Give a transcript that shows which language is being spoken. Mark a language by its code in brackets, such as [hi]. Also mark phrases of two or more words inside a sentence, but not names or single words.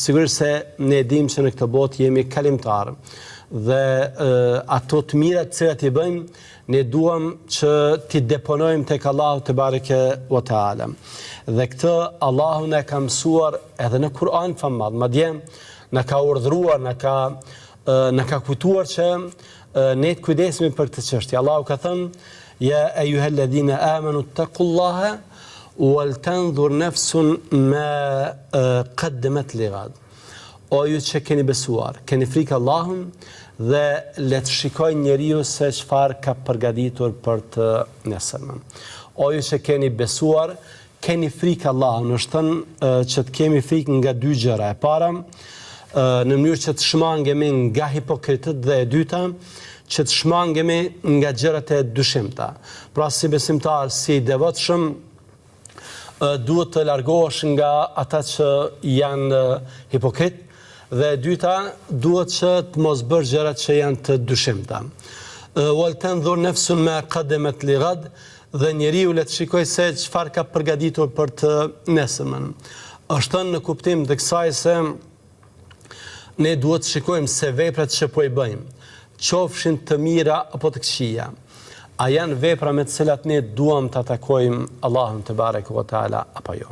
[sq] Sigurisht se ne dimë që në këtë botë jemi kalimtar dhe ato të mira të cilat i bëjmë ne duam që t'i deponojmë tek Allahu [ar] تبارك وتعالى. [sq] Dhe këtë Allahu na ka mësuar edhe në Kur'an famad, madje na ka urdhëruar, na ka kujtuar që ne të kujdesemi për këtë çështje. Allahu ka thënë: [ar] "يا أيها الذين آمنوا اتقوا الله ولتنظر نفس ما قدمت لغد." [sq] O ju që keni besuar, keni frikë Allahun dhe le të shikojë njeriu se çfarë ka përgatitur për të nesërmen. O ju që keni besuar, keni frikë Allahun, është thënë që të kemi frikë nga dy gjëra. E para, në mënyrë që të shmangemi nga hipokritët, dhe e dyta, që të shmangemi nga gjërat e dyshimta. Pra, si besimtar, si devotshëm, duhet të largohesh nga ata që janë hipokrit, dhe e dyta, duhet që të mos bërë gjërat që janë të dyshimta. [ar] ولتنظر نفس ما قدمت لغد, [sq] dhe njeriu le të shikojë se çfarë ka përgatitur për të nesërmen. Është thënë në kuptim të kësaj se ne duhet të shikojmë se veprat që po i bëjmë, qofshin të mira apo të këqija, a janë vepra me të cilat ne duam të atakojmë Allahun [ar] تبارك وتعالى [sq] apo jo.